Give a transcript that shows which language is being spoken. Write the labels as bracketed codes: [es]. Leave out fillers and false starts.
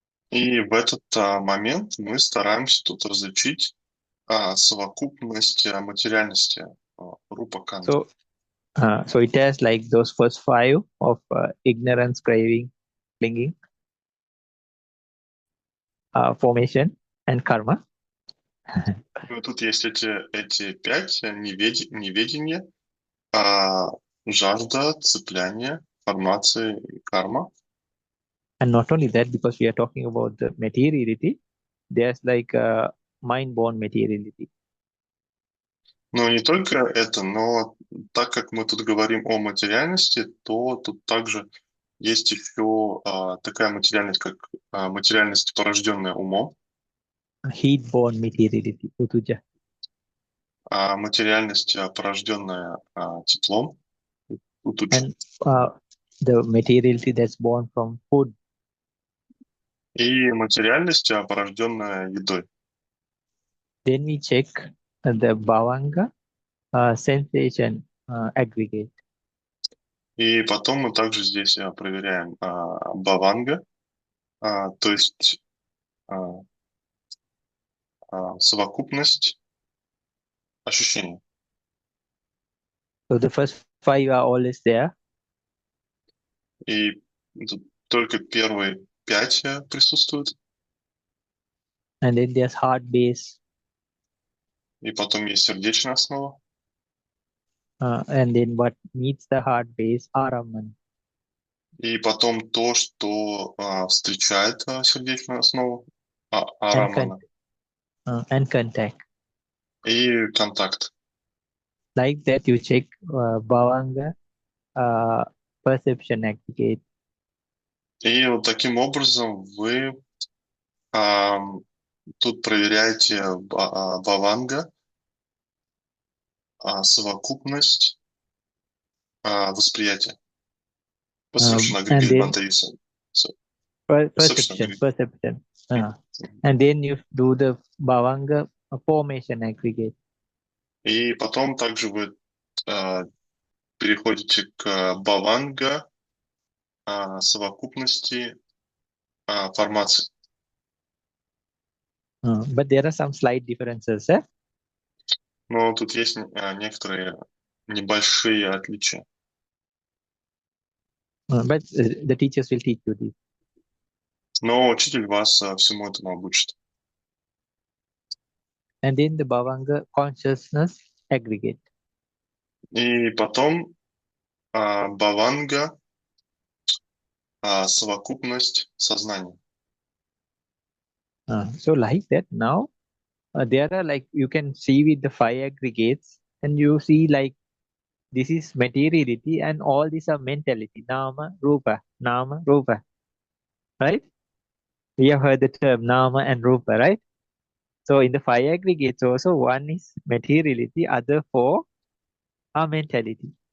[ru] И в этот момент мы стараемся тут различить совокупность материальности Рупаканда. [en] So it has like those first five of ignorance, craving, clinging, formation, and karma. [ru] Тут есть эти 5: неведение, жажда, цепляние, формация и карма. [en] And not only that, because we are talking about the materiality, there's like a mind-born materiality. [ru] Но не только это, но так как мы тут говорим о материальности, то тут также есть еще такая материальность, как материальность, порожденная умом. [en] Heat-born materiality, Utuja. [ru] Материальность, порожденная теплом. [en] And the materiality that's born from food. [ru] И материальность, порожденная едой. [en] Then we check the bhavanga sensation aggregate. [ru] И потом мы также здесь проверяем бхаванга, то есть совокупность ощущений. [en] So the first five are always there. [ru] И тут только первые 5 присутствуют. [en] And then there's heart base. [ru] И потом есть сердечная основа. [en] And then what meets the heart base, araman. [ru] И потом то, что встречает сердечную основу, арамана. [en] And contact. [ru] И контакт. [en] Like that, you check bhavanga perception aggregate. [ru] И вот таким образом вы тут проверяете бхаванга, совокупность восприятия. [en] Perception aggregate Bhante. Perception. And then you do the bhavanga formation aggregate. [ru] И потом также вы переходите к бхаванга совокупности формаций. [en] But there are some slight differences. [ru] Но тут есть некоторые небольшие отличия. [en] But the teachers will teach you this. [ru] Но учитель вас всему этому обучит. [en] And then the bhavanga consciousness aggregate. [ru] И потом бхаванга совокупность сознания. [en] So like that now, there are like, you can see with the five aggregates and you see like, this is materiality and all these are mentality. Nama, rupa, right? We have heard the term nama and rupa, right? So in the five aggregates also, one is materiality, other four are mentality.